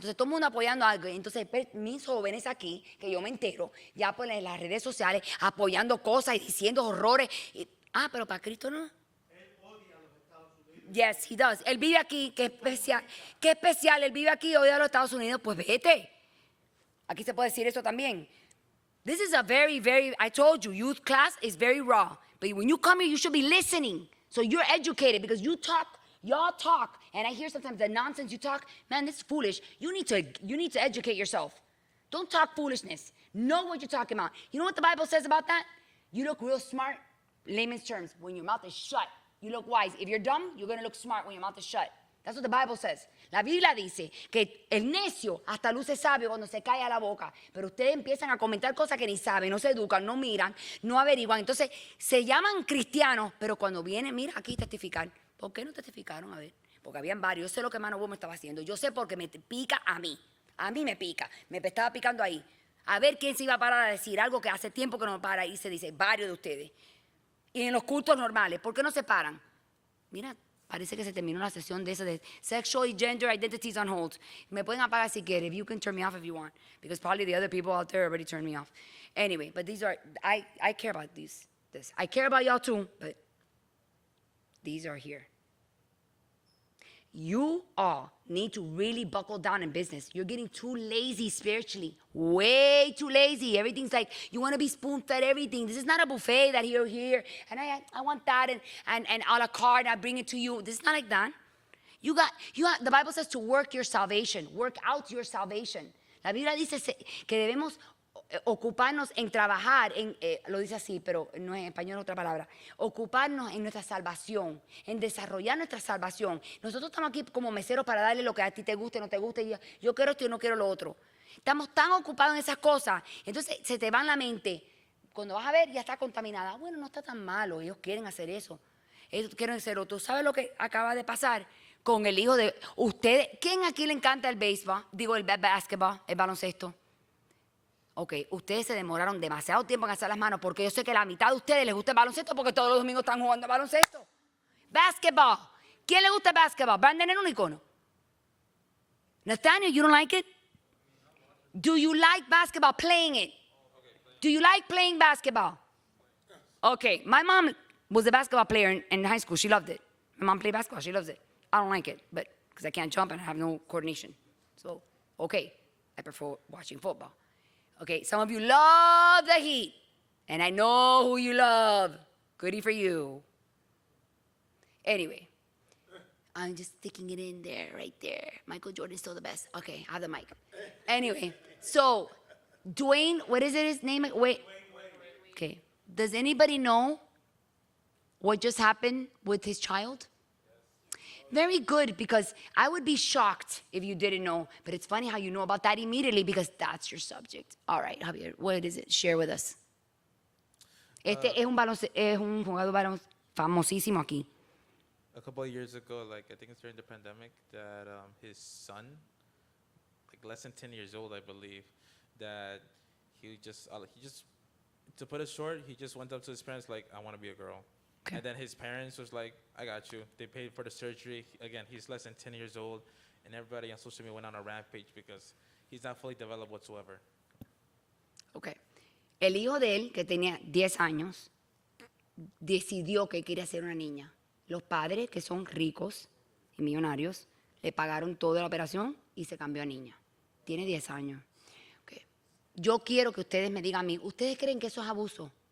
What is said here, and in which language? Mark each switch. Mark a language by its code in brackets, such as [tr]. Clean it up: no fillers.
[es] Entonces todo el mundo apoyando algo. Entonces mis jóvenes aquí, que yo me entero, ya pues en las redes sociales, apoyando cosas y diciendo horrores. Pero para Cristo no. [en] Yes, he does. [es] Él vive aquí, qué especial. Él vive aquí, odia a los Estados Unidos. Pues vete. Aquí se puede decir eso también. [en] This is a very, I told you, youth class is very raw. But when you come here, you should be listening. So you're educated because y'all talk, and I hear sometimes the nonsense you talk, man, this is foolish. You need to educate yourself. Don't talk foolishness. Know what you're talking about. You know what the Bible says about that? You look real smart, layman's terms, when your mouth is shut. You look wise. If you're dumb, you're going to look smart when your mouth is shut. That's what the Bible says. [es] La Biblia dice que el necio hasta luce sabio cuando se calla la boca. Pero ustedes empiezan a comentar cosas que ni saben, no se educan, no miran, no averiguan. Entonces, se llaman cristianos, pero cuando vienen, mira, aquí testificar. ¿Por qué no testificaron? A ver, porque habían varios. Yo sé lo que Mano me estaba haciendo. Yo sé porque me pica a mí. A mí me pica. Me estaba picando ahí. A ver quién se iba a parar a decir algo que hace tiempo que no para y se dice, varios de ustedes. Y en los cultos normales, ¿por qué no se paran? Mira, parece que se terminó la sesión de esa de [en] sexual and gender identities on hold. [es] Me pueden apagar si quieren. [en] You can turn me off if you want. Because probably the other people out there already turned me off. Anyway, but these are, I care about this. I care about y'all too, but these are here. You all need to really buckle down in business. You're getting too lazy spiritually. Way too lazy. Everything's like, you want to be spoon-fed everything. This is not a buffet that you're here, and I want that, and a la carte, and I bring it to you. This is not like that. You got, the Bible says to work your salvation. Work out your salvation. [es] La Biblia dice que debemos ocuparnos en trabajar, lo dice así, pero no en español es otra palabra, ocuparnos en nuestra salvación, en desarrollar nuestra salvación. Nosotros estamos aquí como meseros para darle lo que a ti te guste, no te guste, yo quiero esto y no quiero lo otro. Estamos tan ocupados en esas cosas, entonces se te va en la mente, cuando vas a ver ya está contaminada, bueno, no está tan malo, ellos quieren hacer eso. quiero decir, ¿tú sabes lo que acaba de pasar con el hijo de ustedes? ¿Quién aquí le encanta el béisbol? Digo, el basketball, el baloncesto. Ok, ustedes se demoraron demasiado tiempo en hacer las manos porque yo sé que la mitad de ustedes les gusta el baloncesto porque todos los domingos están jugando baloncesto. Basketball. ¿Quién le gusta el basketball? Brandon el unicornio. [en] Nathaniel, you don't like it? Do you like basketball, playing it? Do you like playing basketball? Okay, my mom was a basketball player in high school. She loved it. My mom played basketball. She loves it. I don't like it, but because I can't jump and I have no coordination. So, okay, I prefer watching football. Okay, some of you love the Heat, and I know who you love. Goody for you. Anyway, I'm just sticking it in there, right there. Michael Jordan's still the best. Okay, I have the mic. Anyway, so Dwayne, what is it his name? Wait. Okay. Does anybody know what just happened with his child? Very good, because I would be shocked if you didn't know. But it's funny how you know about that immediately because that's your subject. All right, Javier, what is it? Share with us. [es] Es un jugador famosísimo aquí. [en] A couple of years ago, like I think it's during the pandemic, that his son, like less than 10 years old, I believe, that he just to put it short, he just went up to his parents like, I want to be a girl. Okay. And then his parents was like, I got you. They paid for the surgery. Again, he's less than 10 years old, and everybody on social media went on a rampage because he's not fully developed whatsoever. Okay. [es] El hijo de él, que tenía 10 años, decidió que quería ser una niña. Los padres, que son ricos y millonarios, le pagaron toda la operación y se cambió a niña. Tiene 10 años. Okay. Yo quiero que ustedes me digan a mí, ¿ustedes creen que eso es abuso?